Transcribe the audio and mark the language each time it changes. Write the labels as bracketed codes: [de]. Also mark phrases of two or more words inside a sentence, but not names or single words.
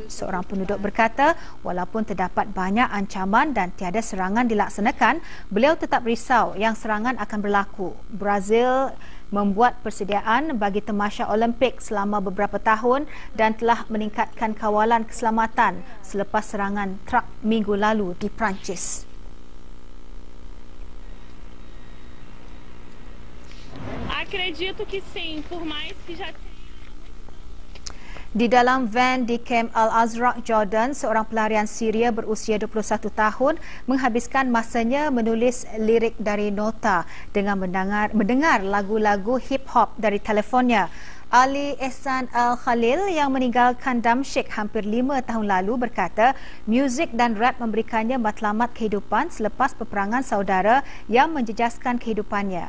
[ms] Seorang penduduk berkata, walaupun terdapat banyak ancaman dan tiada serangan dilaksanakan, beliau tetap risau yang serangan akan berlaku. Brazil membuat persediaan bagi tamasya Olimpik selama beberapa tahun dan telah meningkatkan kawalan keselamatan selepas serangan truk minggu lalu di Perancis. [pt] Acredito que sim, por mais que já [ms] Di dalam van di Camp Al-Azraq, Jordan, seorang pelarian Syria berusia 21 tahun menghabiskan masanya menulis lirik dari nota dengan mendengar lagu-lagu hip-hop dari telefonnya. Ali Ehsan Al-Khalil yang meninggalkan Damsyik hampir 5 tahun lalu berkata muzik dan rap memberikannya matlamat kehidupan selepas peperangan saudara yang menjejaskan kehidupannya.